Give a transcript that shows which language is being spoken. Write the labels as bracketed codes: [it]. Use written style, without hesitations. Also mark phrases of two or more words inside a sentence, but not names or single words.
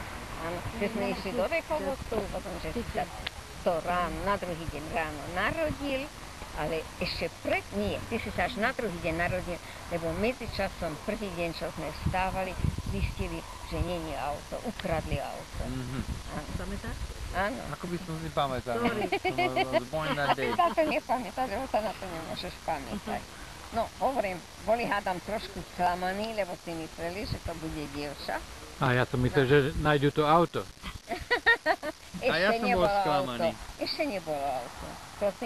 [sk] Áno, že sme išli do Rechovotu, potom, že sa to ráno, na druhý deň ráno narodil, ale ešte nie, ty si sa až na druhý deň narodil, lebo medzičasom prvý deň, čo sme vstávali, zistili, že nie je auto, ukradli auto. Áno. Pamätáš? Áno. Ako by som si pamätal. [en] Was born that day. [sk] Ty sa to nepamätáš, lebo sa na to nemôžeš pamätať. No, hovorím, boli hádam trošku sklamaní, lebo si mysleli, že to bude dievča. A ja som myslel, že nájdu to auto. Ešte A ja som bol sklamaný. Ešte nebolo auto. Prosím?